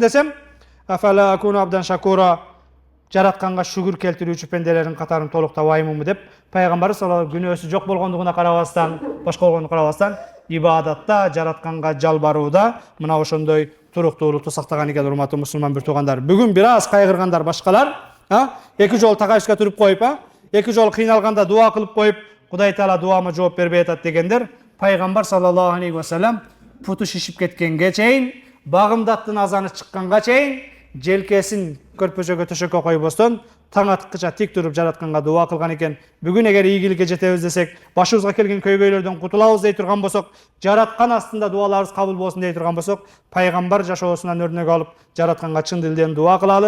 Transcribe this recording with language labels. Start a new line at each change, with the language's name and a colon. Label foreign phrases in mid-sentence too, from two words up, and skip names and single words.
Kyrgyz: десем,
Arabic: "أفلا أكون عبدا شكورا",
Kyrgyz: жаратканга шүгүр келтирүүчү пенделердин катарын толуктабаймынбы деп, пайгамбар саллаллаху күнөөсү жок болгондугуна карабастан, башка болгондугуна карабастан, ибадатта, жаратканга жалбарууда мына ошондой туруктуулукту сактаган экен. Урматтуу мусулман бир туугандар, бүгүн бир аз кайгыргандар башкалар, эки жол тагайышка туруп коюп, эки жол кыйналганда дуа кылып коюп, Кудай Таала дуама жооп бербей атат дегендер, пайгамбар
Arabic: صلى الله عليه وسلم
Kyrgyz: путу шишип кеткенге чейин, багымдаттын азаны чыкканга чейин желкесин көрпөчөгө төшөккө койбостон таң аткыча тик туруп жаратканга дуа кылган экен. Бүгүн эгер ийгиликке жетебиз десек, башыбызга келген көйгөйлөрдөн кутулабыз дей турган болсок, жараткан астында дуаларыбыз кабыл болсун дей турган болсок, пайгамбар жашоосунан өрнөк алып, жаратканга чын дилден дуа кылалы.